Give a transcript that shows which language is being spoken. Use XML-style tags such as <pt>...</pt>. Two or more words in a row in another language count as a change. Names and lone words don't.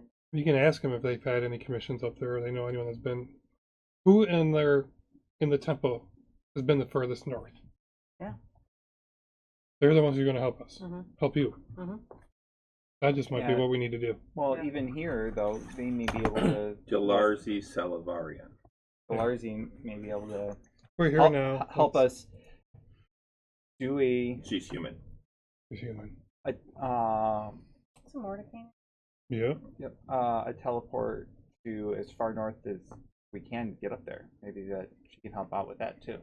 <en>You can ask them if they've had any commissions up there, or they know anyone that's been. Who in the temple has been the furthest north? Yeah. They're the ones who are going to help us. Mhm. Help you. Mhm. That just might be Yeah. what we need to do. Well, Yeah. even here though, they may be able to. Jalarzi Salavarian. Galarzi may be able to We're here help, now. help us do a She's human. He's human. some Mordecai. Yeah. a teleport to as far north as we can get up there. Maybe that she can help out with that too.</en>